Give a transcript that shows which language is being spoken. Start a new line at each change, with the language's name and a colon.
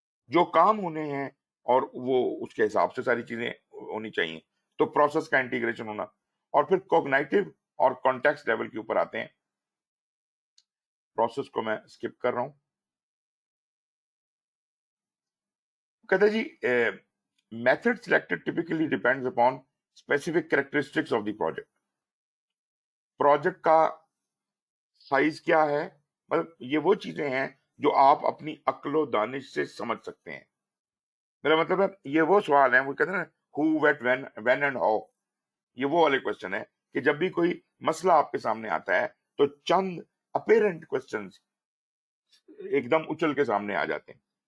Urdu: جو کام ہونے ہیں اور وہ اس کے حساب سے ساری چیزیں ہونی چاہیے. تو پروسیس کا انٹیگریشن ہونا. اور پھر کوگنائٹو اور کانٹیکسٹ لیول کے اوپر آتے ہیں. پروسیس کو میں اسکپ کر رہا ہوں. کہتے جی
English: Method selected typically depends upon specific characteristics of the project.
Urdu: Project کا سائز کیا ہے، مطلب یہ وہ چیزیں ہیں جو آپ اپنی عقل و دانش سے سمجھ سکتے ہیں. میرا مطلب ہے یہ وہ سوال ہے، وہ کہتے ہیں نا
English: Who what when and how.
Urdu: یہ وہ والے کوشچن ہے کہ جب بھی کوئی مسئلہ آپ کے سامنے آتا ہے تو چند اپیرنٹ کوشچنز ایک دم اچل کے سامنے آ جاتے ہیں.